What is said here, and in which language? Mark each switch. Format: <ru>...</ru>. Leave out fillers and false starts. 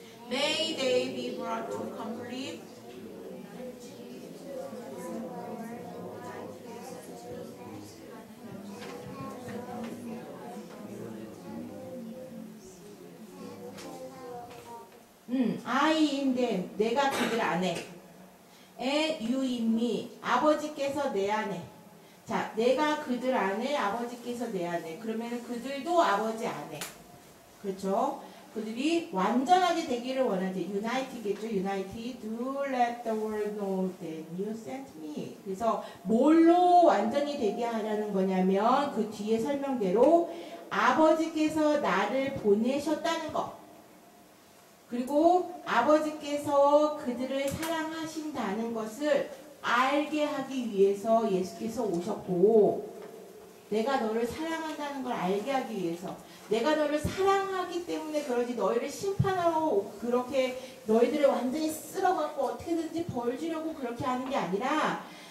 <en>May they be brought to complete I in them</en> <ko>내가 그들 안에</ko> <en>and you in me</en> <ko>아버지께서 내 안에 자 내가 그들 안에 아버지께서 내 안에 그러면 그들도 아버지 안에 그렇죠? 그들이 완전하게 되기를 원하지. United겠죠.</ko> <en>United to let the world know that you sent me.</en> <ko>그래서 뭘로 완전히 되게 하려는 거냐면 그 뒤에 설명대로 아버지께서 나를 보내셨다는 거. 그리고 아버지께서 그들을 사랑하신다는 것을 알게 하기 위해서 예수께서 오셨고 내가 너를 사랑한다는 걸 알게 하기 위해서 내가 너를 사랑하기 때문에 그러지 너희를 심판하러 그렇게 너희들을 완전히 쓸어갖고 어떻게든지 벌 주려고 그렇게 하는 게 아니라</ko>